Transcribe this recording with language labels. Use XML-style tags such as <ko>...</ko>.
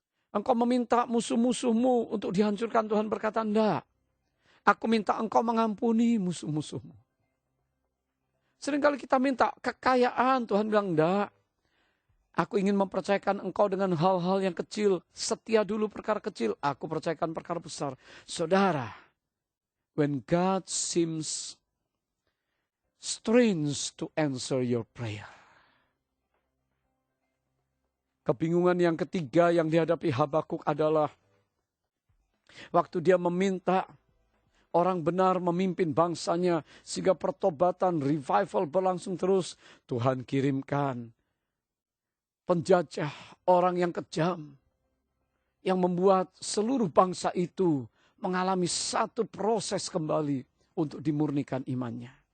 <id>Engkau meminta musuh-musuhmu untuk dihancurkan, Tuhan berkata, enggak. Aku minta engkau mengampuni musuh-musuhmu. Seringkali kita minta kekayaan, Tuhan bilang, enggak. Aku ingin mempercayakan engkau dengan hal-hal yang kecil. Setia dulu perkara kecil. Aku percayakan perkara besar.</id> <en>Saudara, when God seems strange to answer your prayer.</en> <id>Kebingungan yang ketiga yang dihadapi Habakuk adalah waktu dia meminta orang benar memimpin bangsanya sehingga pertobatan, revival berlangsung terus. Tuhan kirimkan penjajah, orang yang kejam, yang membuat seluruh bangsa itu mengalami satu proses kembali untuk dimurnikan imannya.</id>